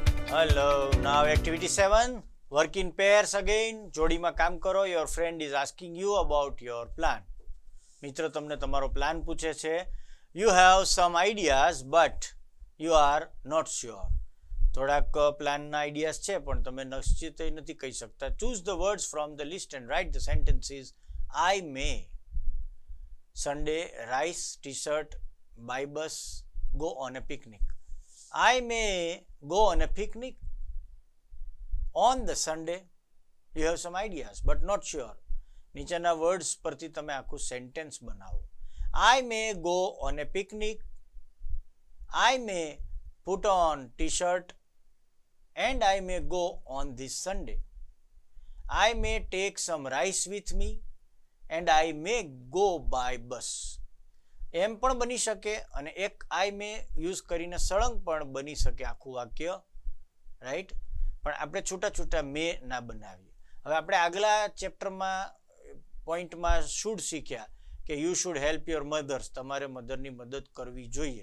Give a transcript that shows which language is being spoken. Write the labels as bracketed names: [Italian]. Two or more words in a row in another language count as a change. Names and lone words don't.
[English] Hello. Now activity 7. Work in pairs again. [Gujarati] જોડીમાં કામ કરો. [English] Your friend is asking you about your plan. [Gujarati] મિત્ર તમને તમારો પ્લાન પૂછે છે. [English] You have some ideas but you are not sure. [Gujarati] થોડાક પ્લાનના આઈડિયાઝ છે પણ તમે નિશ્ચિત નથી કહી શકતા. [English] Choose the words from the list and write the sentences. I may Sunday rice t-shirt buy bus go on a picnic. I may go on a picnic on the Sunday. You have some ideas but not sure. [Gujarati] નીચેના વર્ડ્સ પરથી તમે આખું સેન્ટેન્સ બનાવો. [English] I may go on a picnic. I may put on t-shirt and I may go on this Sunday. I may take some rice with me and I may go by bus. [Gujarati] એમ પણ બની શકે અને એક [English] I may [Gujarati] યુઝ કરીને સળંગ પણ બની શકે આખું વાક્ય, રાઈટ? પણ આપણે છૂટા છૂટા મે ના બનાવીએ. હવે આપણે આગલા ચેપ્ટરમાં પોઈન્ટમાં શુડ શીખ્યા કે [English] you should help your mothers, [Gujarati] તમારે મધરની મદદ કરવી જોઈએ.